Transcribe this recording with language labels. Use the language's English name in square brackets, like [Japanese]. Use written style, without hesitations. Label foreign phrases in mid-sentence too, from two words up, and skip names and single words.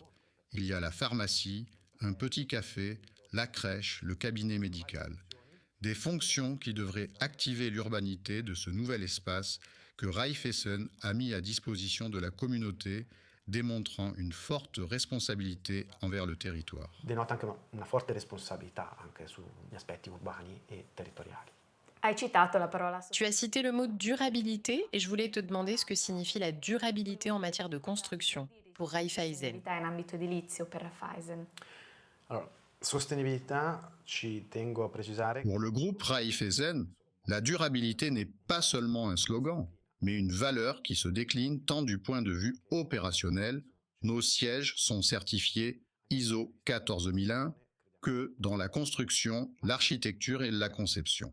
[French] Il y a la pharmacie, un petit café, la crèche, le cabinet médical. Des fonctions qui devraient activer l'urbanité de ce nouvel espace que Raiffeisen a mis à disposition de la communauté, démontrant une forte responsabilité envers le territoire. [Italian] Denota anche una forte responsabilità anche sugli aspetti urbani e territoriali. Hai citato la parola [French] Tu as cité le mot durabilité et je voulais te demander ce que signifie la durabilité en matière de construction pour Raiffeisen. [Italian] sostenibilità in ambito edilizio per Raiffeisen. Allora, sostenibilità ci tengo a precisare. [French] Pour le groupe Raiffeisen, la durabilité n'est pas seulement un slogan, mais une valeur qui se décline tant du point de vue opérationnel, nos sièges sont certifiés ISO 14001, que dans la construction, l'architecture et la conception.